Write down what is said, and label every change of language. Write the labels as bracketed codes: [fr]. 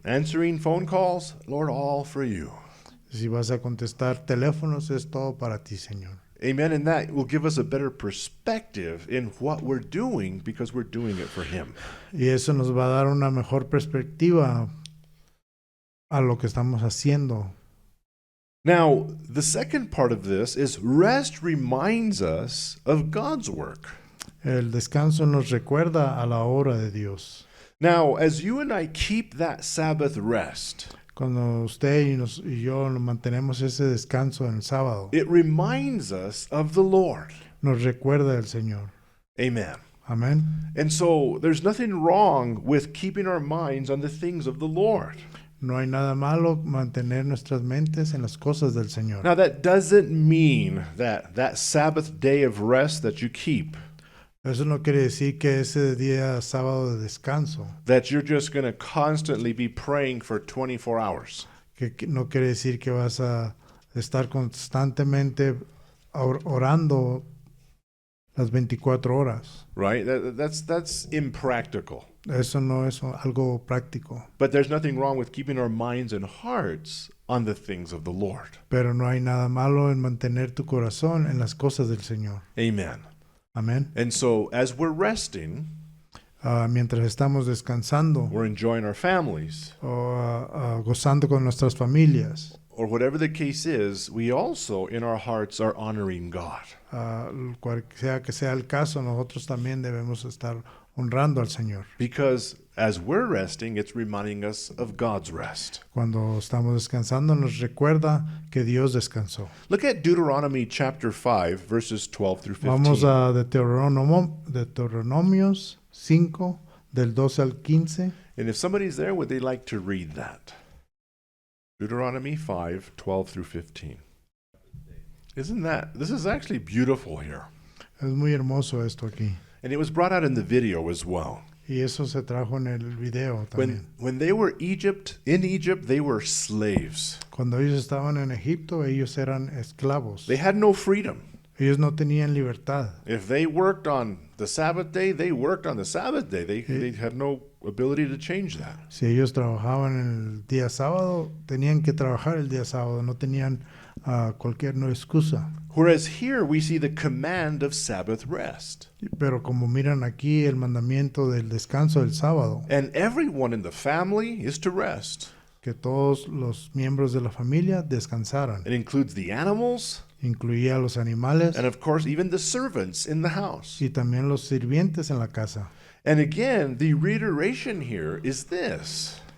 [en] Answering phone calls, Lord, all for you. [es] Si vas a contestar teléfonos es todo para ti, Señor. [en] Amen. And that will give us a better perspective in what we're doing because we're doing it for Him. [es] Y eso nos va a dar una mejor perspectiva a lo que estamos haciendo. [en] Now, the second part of this is rest reminds us of God's work. [es] El descanso nos recuerda a la obra de Dios. [en] Now, as you and I keep that Sabbath rest, [es] Cuando usted y yo nos mantenemos ese descanso en el sábado, [en] it reminds us of the Lord. [es] nos recuerda el Señor. [en] Amen. [es] Amén. [en] And so there's nothing wrong with keeping our minds on the things of the Lord. [es] No hay nada malo mantener nuestras mentes en las cosas del Señor. [en] Now, that doesn't mean that Sabbath day of rest that you keep, [es] Eso no quiere decir que ese día sábado de descanso, [en] that you're just going to constantly be praying for 24 hours. [es] que no quiere decir que vas a estar constantemente orando las 24 horas. [en] Right? That's impractical. [es] Eso no es algo práctico. [en] But there's nothing wrong with keeping our minds and hearts on the things of the Lord. [es] Pero no hay nada malo en mantener tu corazón en las cosas del Señor. [en] Amen. [es] Amén. [en] And so as we're resting, [es] Mientras estamos descansando [en] we're enjoying our families, [es] o gozando con nuestras familias, [en] or whatever the case is, we also in our hearts are honoring God. [es] cual sea que sea el caso, nosotros también debemos estar honrando al Señor. [en] Because as we're resting, it's reminding us of God's rest. [es] Cuando estamos descansando nos recuerda que Dios descansó. [en] Look at Deuteronomy chapter 5, verses 12 through 15. [es] Vamos a Deuteronomios 5, del 12 al 15. [en] And if somebody's there, would they like to read that? Deuteronomy 5, 12 through 15. This is actually beautiful here. [es] Es muy hermoso esto aquí. [en] And it was brought out in the video as well. [es] Y eso se trajo en el video también. [en] When they were in Egypt, they were slaves. [es] Cuando ellos estaban en Egipto, ellos eran esclavos. [en] They had no freedom. [es] Ellos no tenían libertad. [en] If they worked on the Sabbath day, they worked on the Sabbath day. They had no ability to change that. [es] Si ellos trabajaban el día sábado, tenían que trabajar el día sábado. No tenían cualquier no excusa. [en] Whereas here we see the command of Sabbath rest. [es] Pero como miran aquí el mandamiento del descanso del sábado, [en] And everyone in the family is to rest. [es] que todos los miembros de la familia descansaran. [en] It includes the animals [es] Incluía a los animales [en] and, of course, even the servants in the house. [es] y también los sirvientes en la casa. [en] And again, the reiteration here is this,